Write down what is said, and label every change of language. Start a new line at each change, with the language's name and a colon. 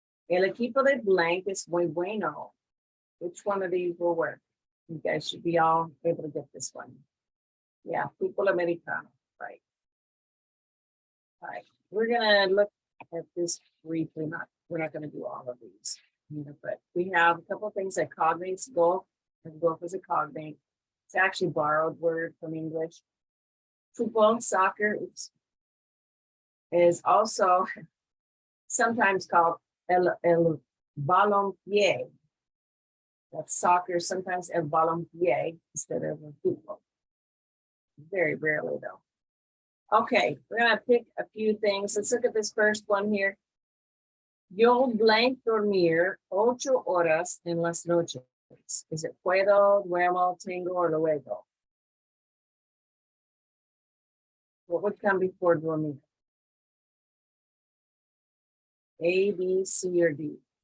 Spanish: El equipo de blank es muy bueno.
English: Which one of these will work? You guys should be all able to get this one. Yeah, fútbol americano, right? All right, we're gonna look at this briefly. We're not gonna do all of these, but we have a couple of things like cognates, golf, and golf is a cognate. It's actually borrowed word from English. Football, soccer, is also sometimes called el balompié. That's soccer, sometimes el balompié instead of a football. Very rarely though. Okay, we're gonna pick a few things. Let's look at this first one here.
Spanish: Yo blank dormir 8 horas en las noches.
English: Is it puedo, duermo, tengo, or luego? What would come before dormir? A, B, C, or D?